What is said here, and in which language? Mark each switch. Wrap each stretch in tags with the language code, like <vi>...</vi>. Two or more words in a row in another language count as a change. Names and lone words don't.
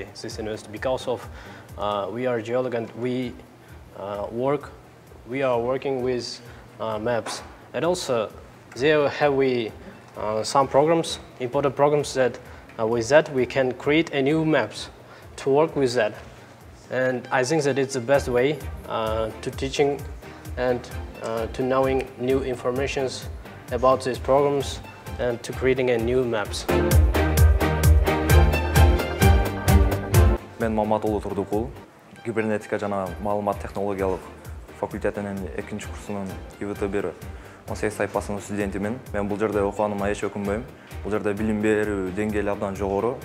<en>This university because of we are geologists and we are working with maps, and also there have we some programs, important programs that with that we can create a new maps to work with that. And I think that it's the best way to teaching and to knowing new informations about these programs and to creating a new maps.</en> <ky>Мен Маматұлы Тұрдықұл, кибернетика жана маалымат технологиялык факультетинин 2-чи курсунун ИВТ-1 18 сайпасынын студентимин. Мен бул жерде окуганыма эч өкүнбөйм. Бул жерде билим берүү деңгээли абдан жогору.</ky>